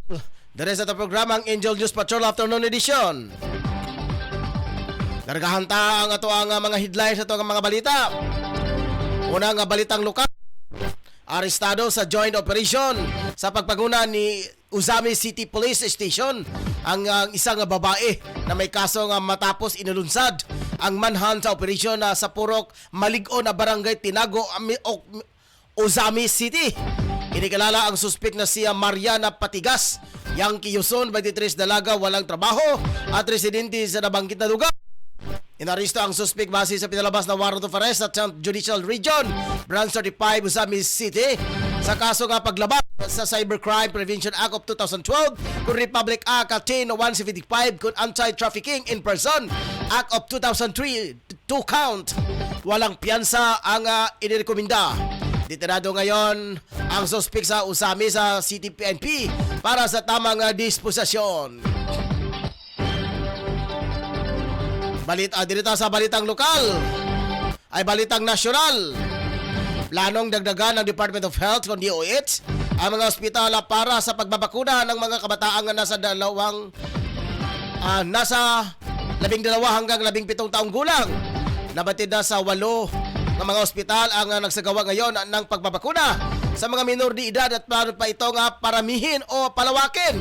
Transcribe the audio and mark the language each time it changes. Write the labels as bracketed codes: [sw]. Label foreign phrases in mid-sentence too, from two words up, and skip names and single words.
[tl] Dere sa programang Angel News Patrol Afternoon Edition. [ceb] Dargahan ta ang ato ang mga headlines sa ato ang mga balita. [tl] Unang balitang lokal. Arestado sa joint operation sa pagpaguna ni Uzami City Police Station ang isang babae na may kaso nga matapos inulunsad ang manhunt sa operasyon sa Purok Malig-o na barangay Tinago, Uzami City. Kinikilala ang suspek na siya Mariana Patigas, yang Quezon, 23 dalaga, walang trabaho at residente sa nabanggit na lugar. Inaresto ang suspek base sa pinalabas na [en] warrant of arrest [tl] sa Judicial Region, Branch 35, Uzami City, sa kaso nga paglabag sa Cybercrime Prevention Act of 2012, kung Republic Act 10175, kung Anti-Trafficking in Person Act of 2003, [en] 2 count. [tl] Walang piyansa ang inirekomenda. Detenado ngayon ang suspek sa Uzami sa City PNP para sa tamang disposisyon. Dito sa balitang lokal ay balitang nasyonal. Planong dagdagan ng Department of Health kung DOH ang mga ospital para sa pagbabakuna ng mga kabataan na nasa 12 hanggang 17 taong gulang. Nabatid na sa 8 ng mga ospital ang nagsagawa ngayon ng pagbabakuna sa mga minor de edad at plano pa ito nga paramihin o palawakin.